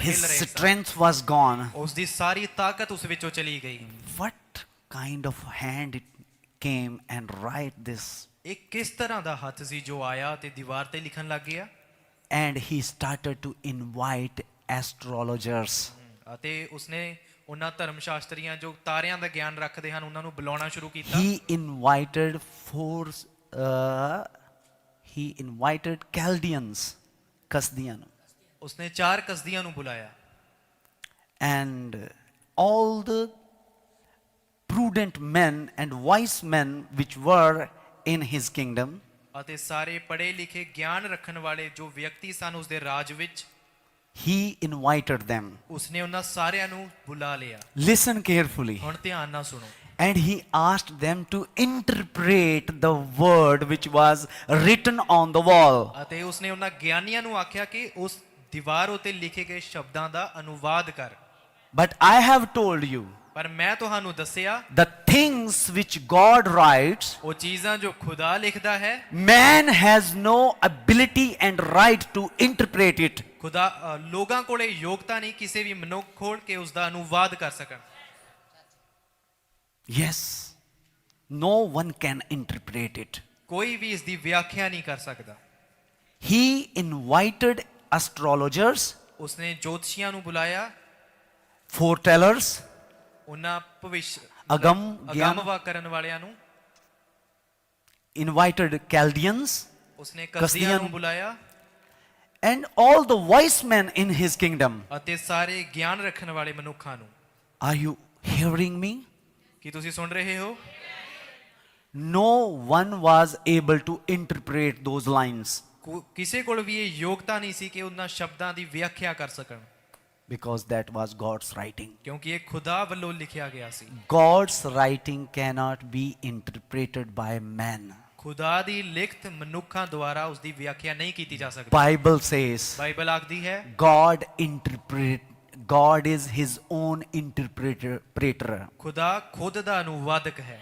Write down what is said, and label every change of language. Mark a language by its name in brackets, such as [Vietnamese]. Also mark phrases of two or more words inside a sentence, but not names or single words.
[English] His [Punjabi] ਹਿੱਲ ਰਹੇ ਸਨ। [English] strength was gone. [Punjabi] ਉਸ ਦੀ ਸਾਰੀ ਤਾਕਤ ਉਸ ਵਿੱਚੋਂ ਚਲੀ ਗਈ। [English] What kind of hand it came and write this? [Punjabi] ਇਹ ਕਿਸ ਤਰ੍ਹਾਂ ਦਾ ਹੱਥ ਸੀ ਜੋ ਆਇਆ ਤੇ ਦੀਵਾਰ ਤੇ ਲਿਖਣ ਲੱਗ ਗਿਆ? [English] And he started to invite astrologers. [Punjabi] ਅਤੇ ਉਸਨੇ ਉਹਨਾਂ ਧਰਮ ਸ਼ਾਸਤਰੀਆਂ ਜੋ ਤਾਰਿਆਂ ਦਾ ਗਿਆਨ ਰੱਖਦੇ ਹਨ ਉਹਨਾਂ ਨੂੰ ਬੁਲਾਉਣਾ ਸ਼ੁਰੂ ਕੀਤਾ। [English] He invited Chaldeans, [Punjabi] ਕਸਦੀਆਂ ਨੂੰ, ਉਸਨੇ 4 ਕਸਦੀਆਂ ਨੂੰ ਬੁਲਾਇਆ। [English] and all the prudent men and wise men which were in his kingdom. [Punjabi] ਅਤੇ ਸਾਰੇ ਪੜ੍ਹੇ ਲਿਖੇ ਗਿਆਨ ਰੱਖਣ ਵਾਲੇ ਜੋ ਵਿਅਕਤੀ ਸਨ ਉਸਦੇ ਰਾਜ ਵਿੱਚ, [English] He invited them. [Punjabi] ਉਸਨੇ ਉਹਨਾਂ ਸਾਰਿਆਂ ਨੂੰ ਬੁਲਾ ਲਿਆ। [English] Listen carefully. [Punjabi] ਹੁਣ ਧਿਆਨ ਨਾਲ ਸੁਣੋ। [English] And he asked them to interpret the word which was written on the wall. [Punjabi] ਅਤੇ ਉਸਨੇ ਉਹਨਾਂ ਗਿਆਨੀਆਂ ਨੂੰ ਆਖਿਆ ਕਿ ਉਸ ਦੀਵਾਰ ਉਤੇ ਲਿਖੇ ਗਏ ਸ਼ਬਦਾਂ ਦਾ ਅਨੁਵਾਦ ਕਰ। [English] But I have told you, [Punjabi] ਪਰ ਮੈਂ ਤੁਹਾਨੂੰ ਦੱਸਿਆ [English] the things which God writes, [Punjabi] ਉਹ ਚੀਜ਼ਾਂ ਜੋ ਖੁਦਾ ਲਿਖਦਾ ਹੈ [English] man has no ability and right to interpret it. [Punjabi] ਲੋਕਾਂ ਕੋਲੇ ਯੋਗਤਾ ਨਹੀਂ ਕਿਸੇ ਵੀ ਮਨੁੱਖ ਖੋਲ ਕੇ ਉਸ ਦਾ ਅਨੁਵਾਦ ਕਰ ਸਕਣ। [English] Yes, no one can interpret it. [Punjabi] ਕੋਈ ਵੀ ਇਸ ਦੀ ਵਿਆਖਿਆ ਨਹੀਂ ਕਰ ਸਕਦਾ। [English] He invited astrologers, [Punjabi] ਉਸਨੇ ਜੋਤਸ਼ੀਆਂ ਨੂੰ ਬੁਲਾਇਆ, [English] foretellers, [Punjabi] ਉਹਨਾਂ ਭਵਿੱਖ ਅਗਮ ਗਿਆਨ, ਅਗੰਮਵਾ ਕਰਨ ਵਾਲਿਆਂ ਨੂੰ, [English] invited Chaldeans, [Punjabi] ਉਸਨੇ ਕਸਦੀਆਂ ਨੂੰ ਬੁਲਾਇਆ, [English] and all the wise men in his kingdom. [Punjabi] ਅਤੇ ਸਾਰੇ ਗਿਆਨ ਰੱਖਣ ਵਾਲੇ ਮਨੁੱਖਾਂ ਨੂੰ। [English] Are you hearing me? [Punjabi] ਕੀ ਤੁਸੀਂ ਸੁਣ ਰਹੇ ਹੋ? [English] No one was able to interpret those lines [Punjabi] ਕਿਸੇ ਕੋਲ ਵੀ ਇਹ ਯੋਗਤਾ ਨਹੀਂ ਸੀ ਕਿ ਉਹਨਾਂ ਸ਼ਬਦਾਂ ਦੀ ਵਿਆਖਿਆ ਕਰ ਸਕਣ, [English] because that was God's writing. [Punjabi] ਕਿਉਂਕਿ ਇਹ ਖੁਦਾ ਵੱਲੋਂ ਲਿਖਿਆ ਗਿਆ ਸੀ। [English] God's writing cannot be interpreted by man. [Punjabi] ਖੁਦਾ ਦੀ ਲਿਖਤ ਮਨੁੱਖਾਂ ਦੁਆਰਾ ਉਸ ਦੀ ਵਿਆਖਿਆ ਨਹੀਂ ਕੀਤੀ ਜਾ ਸਕਦੀ। [English] Bible says [Punjabi] ਬਾਈਬਲ ਆਖਦੀ ਹੈ [English] God is his own interpreter. [Punjabi] ਖੁਦਾ ਖੁਦ ਦਾ ਅਨੁਵਾਦਕ ਹੈ।